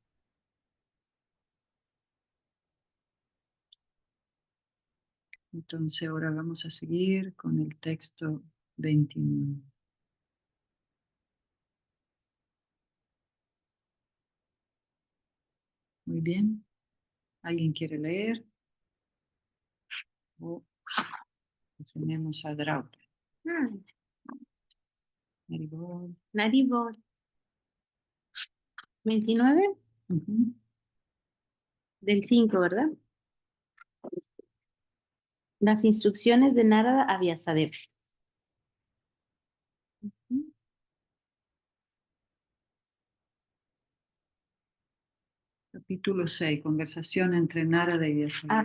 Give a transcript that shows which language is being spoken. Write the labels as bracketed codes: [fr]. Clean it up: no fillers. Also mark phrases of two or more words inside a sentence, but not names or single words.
[es] Entonces ahora vamos a seguir con el texto 29. Muy bien. ¿Alguien quiere leer? O tenemos a Draupadi. Haribol. Haribol. 29 del 5, ¿verdad? Las instrucciones de Narada a Vyasadeva. Capítulo 6, conversación entre Narada y Vyasadeva.